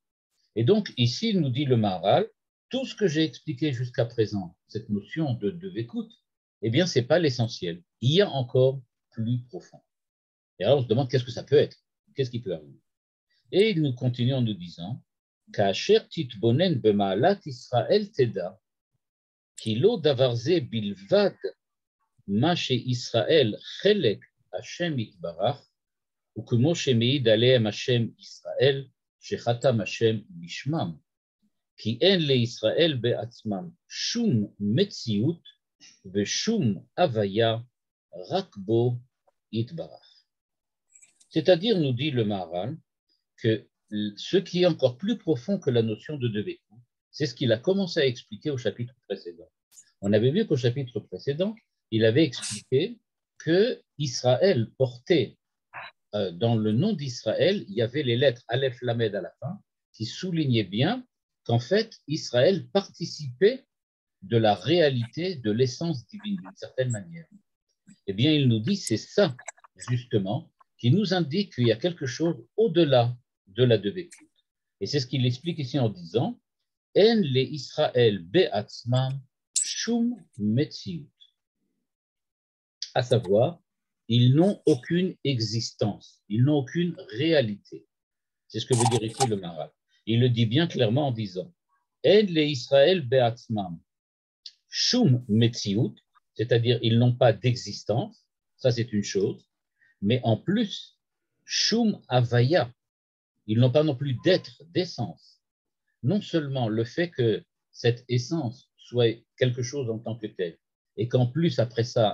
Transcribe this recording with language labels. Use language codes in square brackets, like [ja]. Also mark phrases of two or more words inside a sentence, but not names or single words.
[fr] Et donc, ici, il nous dit le Maharal, tout ce que j'ai expliqué jusqu'à présent, cette notion de dvekut, eh bien, ce n'est pas l'essentiel. Il y a encore plus profond. Et alors, on se demande qu'est-ce que ça peut être, qu'est-ce qui peut arriver. Et il nous continue en nous disant, [he] כאשר תתבונן במעלת ישראל תדע, כי לא דבר זה בלבד מה שישראל חלק השם יתברך, וכמו שמעיד עליהם השם ישראל, שחתם השם בשמם, כי אין לישראל בעצמם שום מציאות ושום הוויה, רק בו יתברך. [fr] C'est-à-dire, nous dit le Maharal, que ce qui est encore plus profond que la notion de dvekut, c'est ce qu'il a commencé à expliquer au chapitre précédent. On avait vu qu'au chapitre précédent, il avait expliqué que Israël portait dans le nom d'Israël, il y avait les lettres Aleph Lamed à la fin, qui soulignaient bien qu'en fait, Israël participait de la réalité de l'essence divine d'une certaine manière. Eh bien, il nous dit, c'est ça, justement, qui nous indique qu'il y a quelque chose au-delà de la devekut. Et c'est ce qu'il explique ici en disant, [he] אין לישראל בעצמם שום מציאות. [fr] À savoir, ils n'ont aucune existence, ils n'ont aucune réalité. C'est ce que veut dire ici le Maral. Il le dit bien clairement en disant, [he] אין לישראל בעצמם שום מציאות, [fr] c'est-à-dire ils n'ont pas d'existence, ça c'est une chose, mais en plus, [he] שום הוויה, [fr] ils n'ont pas non plus d'être, d'essence. Non seulement le fait que cette essence soit quelque chose en tant que telle, et qu'en plus après ça,